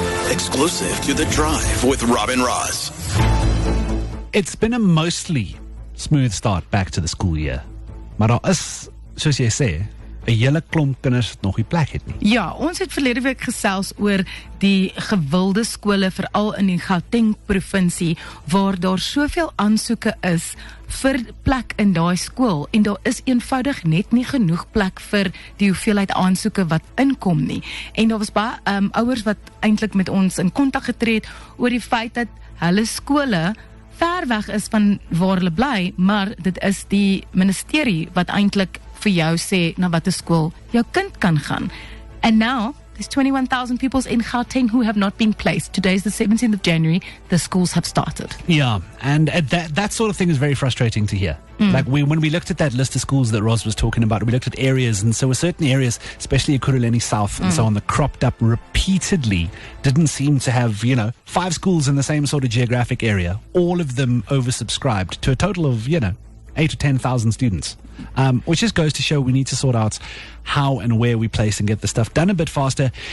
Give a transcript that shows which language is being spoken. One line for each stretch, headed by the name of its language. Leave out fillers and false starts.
English: Exclusive to The Drive with Robin Ross. It's been a mostly smooth start back to the school year.
Afrikaans: Maar daar is, soos jy sê, 'n hele klomp kinders wat nog nie plek het nie. Ja, ons het verlede week gesels oor die gewilde skole veral in die Gauteng provinsie waar daar soveel aansoeke is vir plek in daai skool en daar is eenvoudig net nie genoeg plek vir die hoeveelheid aansoeke wat inkom nie. En daar was baie ouers wat eintlik met ons in kontak getree het oor die feit dat hulle skole ver weg is van waar hulle bly, maar dit is die ministerie wat eintlik vir jou sê na watter skool jou kind kan gaan.
English: And now there's 21,000 pupils in Gauteng who have not been placed. Today is the 17th of January. The schools have started. Yeah, and that sort of thing is very frustrating to hear. Like when we looked at that list of schools that Roz was talking about, we looked at areas, and so certain areas, especially Ekurhuleni South and so on, that cropped up repeatedly, didn't seem to have, 5 schools in the same sort of geographic area, all of them oversubscribed to a total of, 8 or 10,000 students, which just goes to show we need to sort out how and where we place and get the stuff done a bit faster.